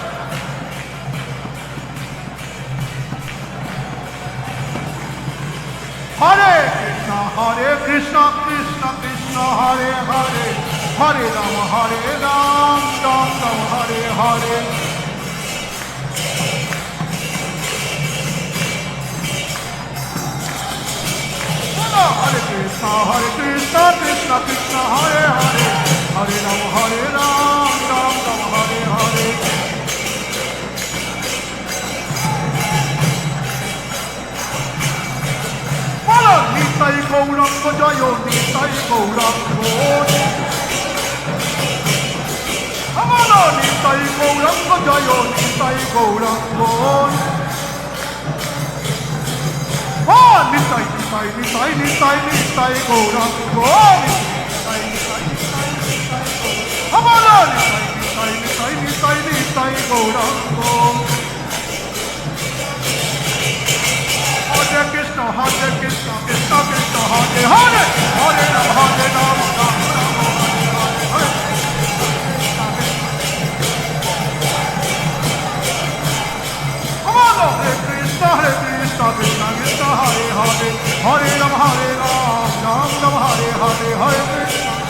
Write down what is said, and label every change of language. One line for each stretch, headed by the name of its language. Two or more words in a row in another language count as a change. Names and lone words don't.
Sanskrit: Hare Krishna Krishna Krishna Hare Hare Hare Ram Ram Hare Hare Hare Krishna, Krishna Krishna, Hare Hare, Hare Ram, Ram Ram, Hare Hare.
Bangla: বলো নিতাই গৌরাঙ্গ জয় নিতাই গৌরাঙ্গ, বলো নিতাই গৌরাঙ্গ জয় নিতাই গৌরাঙ্গ, নিতাই নিতাই নিতাই নিতাই নিতাই গৌরাঙ্গ, নিতাই নিতাই নিতাই নিতাই গৌরাঙ্গ, বলো নিতাই নিতাই নিতাই নিতাই গৌরাঙ্গ।
Sanskrit: Hare Krishna, Krishna Krishna, Hare Hare, Hare Ram, Ram Ram, Hare Hare. Hare Krishna, Krishna Krishna, Hare Hare, Hare Ram, Ram Ram, Hare Hare, Hare Krishna.